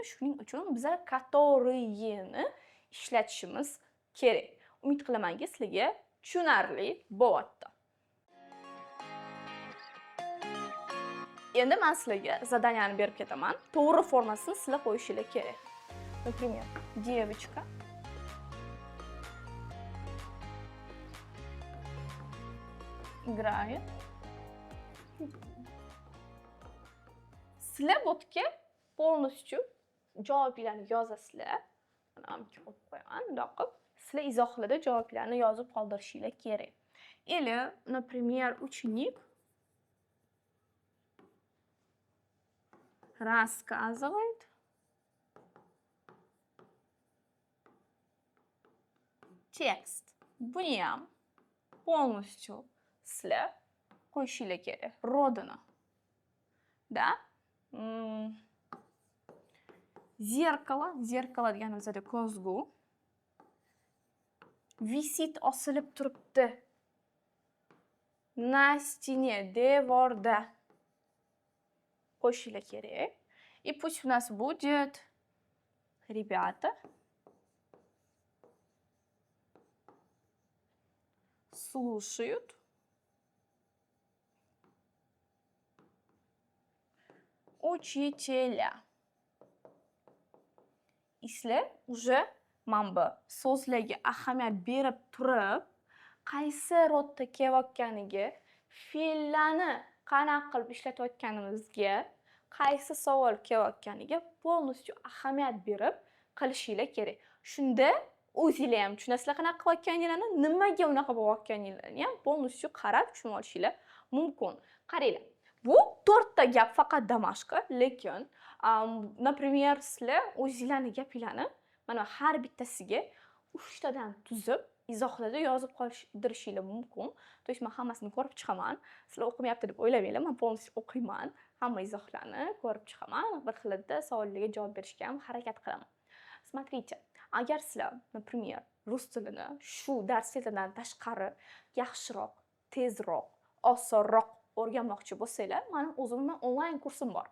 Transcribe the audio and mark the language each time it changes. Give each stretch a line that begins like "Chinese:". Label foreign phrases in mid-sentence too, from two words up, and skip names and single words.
Uzbek: Shuning uchun biza которыйni ishlatishimiz kerak. Umid qilamanki, sizlarga tushunarli bo'lyapti. Endi men sizlarga zadaniyani berib ketaman. To'g'ri formasini sizlar qo'yishingiz kerak.
Russian: Например, девочка играет.
Uzbek: Sizlar bu yerga полностью javoblarni yozasizlar. Mana ham qo'yib qo'yaman, bundoq qilib. Sizlar izohlarda javoblarni yozib qoldirishingiz kerak.
Russian: Или, например, ученик рассказывает текст.
Uzbek: Buni ham полностью sizlar qo'yishingiz kerak.
Russian: Родина. Да?
Uzbek: Zerkalo, zerkalo degani bizada ko'zgu. Visit osilib turibdi.
Russian: На стене,
Uzbek: devorda. Qo'yishingiz kerak.
Russian: И пусть у нас будет ребята слушают учителя.
Uzbek: Sizlar уже mana bu so'zlarga ahamiyat berib turib, qaysi rodda kelayotganiga, fe'llarni qanaqa qilib ishlatayotganimizga, qaysi savol kelayotganiga полностью ahamiyat berib qilishingiz kerak. Shunda o'zingizlar ham tushunasizlar qanaqa qilayotganinglarni, nimaga unaqa bo'layotganinglarni ham полностью qarab tushunib olishingiz mumkin. Qaranglar. Bu 4 ta gap faqat damashqa, lekin например, sizlar o'zingizlarning gapinglarni mana har bittasiga 3 tadan tuzib, izohlarda yozib qoldirishingiz mumkin.
Russian: То есть
Uzbek: men hammasini ko'rib chiqaman. Sizlar o'qimayapti deb o'ylamanglar, men полностью o'qiyman. Hamma izohlarni ko'rib chiqaman. Bir xilda savollarga javob berishga ham harakat qilaman. Смотрите, agar sizlar, например, rus tilini shu darslardan tashqari yaxshiroq, tezroq, osonroq o'rganmoqchi bo'lsanglar, meni o'zimning onlayn kursim bor.